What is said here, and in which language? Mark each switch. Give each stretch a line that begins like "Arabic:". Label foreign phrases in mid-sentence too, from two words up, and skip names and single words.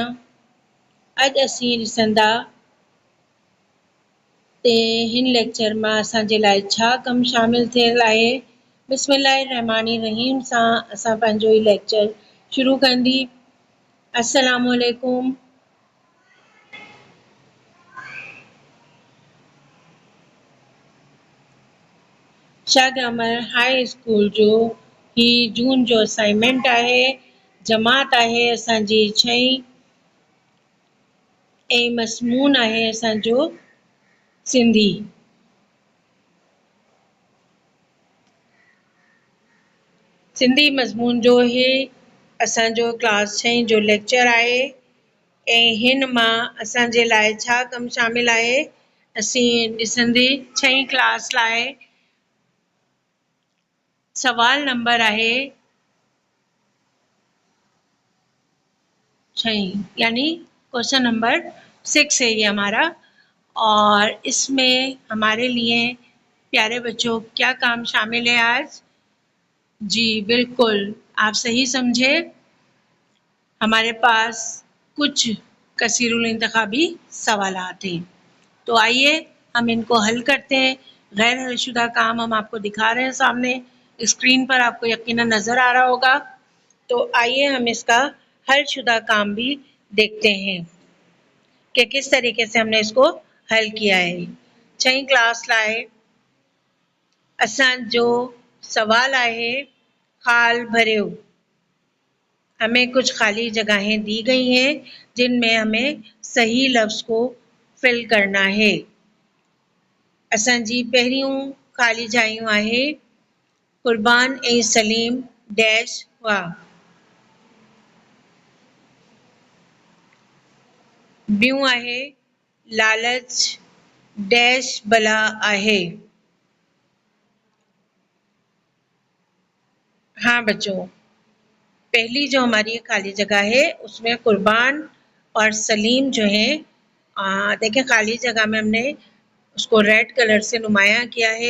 Sindhi: अॼु असीं ॾिसंदा ते हिन लेक्चर मां असांजे लाइ छा कमु शामिल थियल आहे। बिस्मिल्लाहिर्रहमानिर्रहीम सां असां पंहिंजो ही लेक्चर शुरू कंदी।
Arabic: السلام علیکم.
Sindhi: शाह ग्रामर हाई स्कूल जो ही जून जो असाइनमेंट आहे। जमात आहे असांजी 6वीं ऐं मज़मून आहे असांजो सिंधी। सिंधी मज़मून जो ही असांजो क्लास 6 जो लेक्चर आहे ऐं हिन मां असांजे लाइ छा कमु शामिल आहे असीं ॾिसंदी 6वीं क्लास लाइ सवाल नंबर आहे 6
Urdu: یعنی کوئسچن نمبر 6 ہے یہ ہمارا. اور اس میں ہمارے لیے پیارے بچوں کیا کام شامل ہے آج? جی بالکل آپ صحیح سمجھے. ہمارے پاس کچھ کثیر الانتخابی سوالات ہیں، تو آئیے ہم ان کو حل کرتے ہیں. غیر حل شدہ کام ہم آپ کو دکھا رہے ہیں سامنے اسکرین پر، آپ کو یقیناً نظر آ رہا ہوگا. تو آئیے ہم اس کا حل شدہ کام بھی دیکھتے ہیں کہ کس طریقے سے ہم نے اس کو حل کیا ہے.
Sindhi: 6वीं क्लास लाए असांजो सवाल आहे खाल भरियो।
Urdu: ہمیں کچھ خالی جگہیں دی گئی ہیں جن میں ہمیں صحیح لفظ کو فل کرنا ہے.
Sindhi: असांजी पहिरियों खाली जायूं आहे कुर्बान ऐं सलीम डैश हुआ। ॿियूं आहे लालच डैश बला आहे।
Urdu: ہاں بچوں، پہلی جو ہماری خالی جگہ ہے اس میں قربان اور سلیم جو ہے دیکھیے خالی جگہ میں ہم نے اس کو
English: red colour
Urdu: سے نمایاں کیا ہے.